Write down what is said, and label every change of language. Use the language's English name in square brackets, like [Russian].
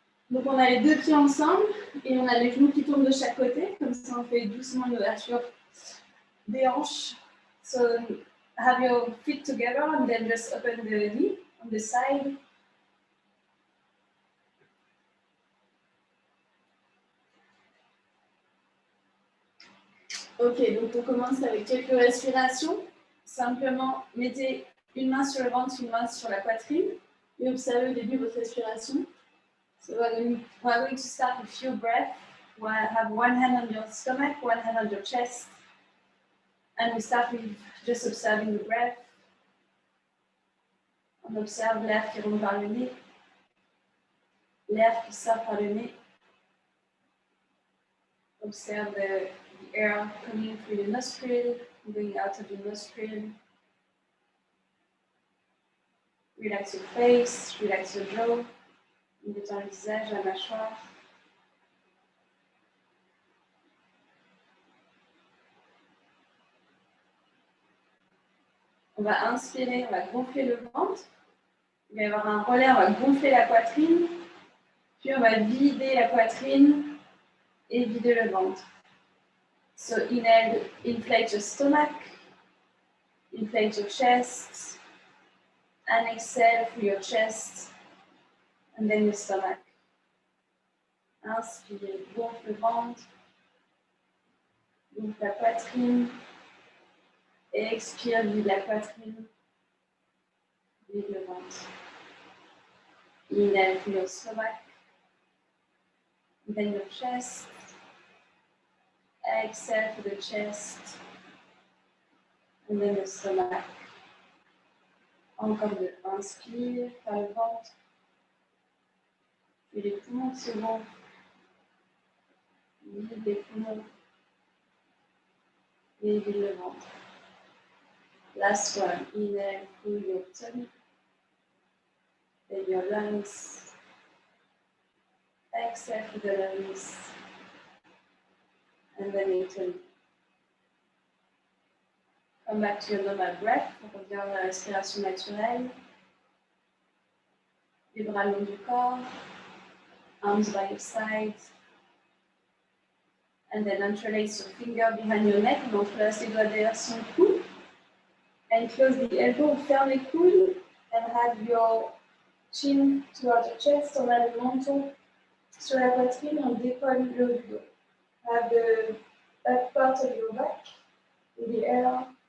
[French] Donc on a les deux pieds ensemble et on a les genoux qui tombent de chaque côté. Comme ça on fait doucement l'ouverture des hanches. [English] So have your feet together and then just open the knee on the side. [French] Ok, donc on commence avec quelques respirations. Simplement, mettez une main sur le ventre, une main sur la poitrine et observez au début votre respiration. [English] So we're going to start with few breaths. We'll have one hand on your stomach, one hand on your chest. And we start with just observing the breath. [French] On observe l'air qui rentre par le nez, l'air qui sort par le nez. [English] Observe the air coming through your nostril, going out of your nostril. Relax your face, relax your jaw. [French] Détends le visage, la mâchoire. On va inspirer, on va gonfler le ventre. Il va y avoir un relais, on va gonfler la poitrine. Puis on va vider la poitrine et vider le ventre. [English] So inhale, inflate your stomach, inflate your chest, and exhale through your chest, and then your stomach. [French] Inspire, gonfle le ventre, gonfle la poitrine, et expire, vide la poitrine, vide le ventre. [English] Inhale through your stomach, then your chest. Exhale to the chest, and then the stomach. [French] Encore deux. Inspire par le ventre, puis les poumons se gonflent. Vide les poumons et vide le ventre. [English] Last one. Inhale through your tummy, then your lungs. Exhale through the lungs, and then your tummy. Come back to your normal breath. [French] On revient à la respiration naturelle. Les bras le long du corps. [English] Arms by your sides. And then interlace your finger behind your neck. [French] On place les doigts derrière son cou. [English] And close the elbow. [French] Ferme les coudes. [English] And have your chin towards your chest. [French] On a le menton sur la poitrine. On décolle le haut du dos. [English] Have the back part of your back in the air.